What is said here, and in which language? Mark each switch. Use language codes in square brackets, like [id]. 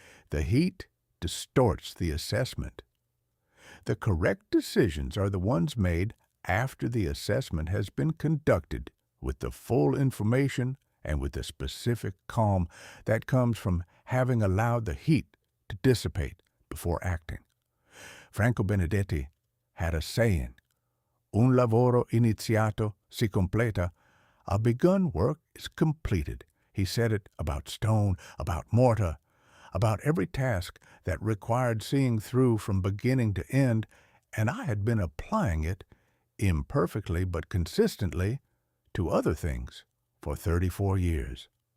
[en] The heat distorts the assessment. The correct decisions are the ones made after the assessment has been conducted with the full information and with the specific calm that comes from having allowed the heat to dissipate before acting. Franco Benedetti had a saying, [it] "Un lavoro iniziato si completa." [en] A begun work is completed. He said it about stone, about mortar, about every task that required seeing through from beginning to end, and I had been applying it, imperfectly but consistently, to other things for 34 years.